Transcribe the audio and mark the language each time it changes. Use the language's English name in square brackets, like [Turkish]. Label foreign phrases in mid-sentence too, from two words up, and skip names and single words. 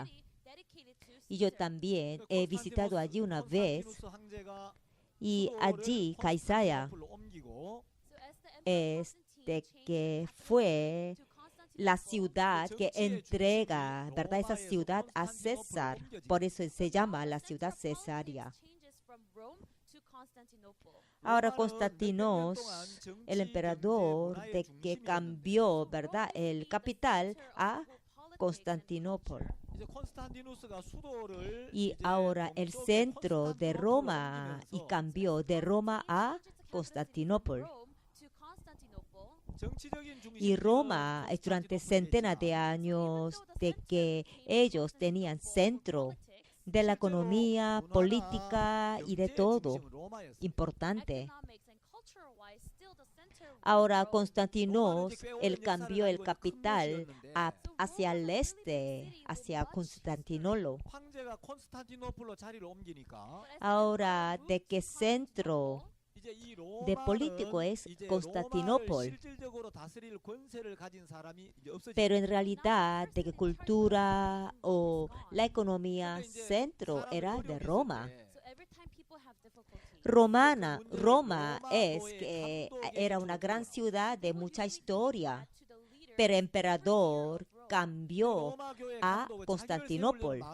[Spanish] Y yo también he visitado allí una vez, y allí Caisaia es de que fue la ciudad que entrega, ¿verdad?, esa ciudad a César. Por eso se llama la ciudad Cesarea. Ahora Constantinos, el emperador, de que cambió, ¿verdad?, el capital a Constantinopla. [Korean] 이제 콘스탄티누스가 수도를 [Spanish] Y [Korean] 이제 [Spanish] ahora el [Korean] 동쪽의 [Spanish] centro de [Korean] 콘스탄티노플로 [Spanish] Roma y [Korean] 옮기면서 [Spanish] cambió de Roma a Constantinopla. [Korean] 정치적인 중심지는 [Spanish] Y Roma, durante centenas de [Korean] 콘스탄티노플이지만 [Spanish] años, de que ellos tenían centro de la [Korean] 실제로 [Spanish] economía, [Korean] 문화나 [Spanish] política y de [Korean] 경제의 [Spanish] todo [Korean] 중심은 로마였어요. [Spanish] importante. Ahora Constantino, él cambió el capital hacia el este, hacia Constantinopla. [Korean] 황제가 콘스탄티노플로 자리를 옮기니까 [Spanish] Ahora, ¿de qué centro [Korean] 이제 이 [Spanish] de [Korean] 로마는 [Spanish] político es [Korean] 이제 [Spanish] Constantinopla? [Korean] 로마를 실질적으로 다스릴 권세를 가진 사람이 이제 없어지고 [Spanish] Pero en realidad, de qué cultura o la economía centro era de Roma. Roma es que era una gran ciudad de mucha historia, pero el emperador cambió a Constantinopla.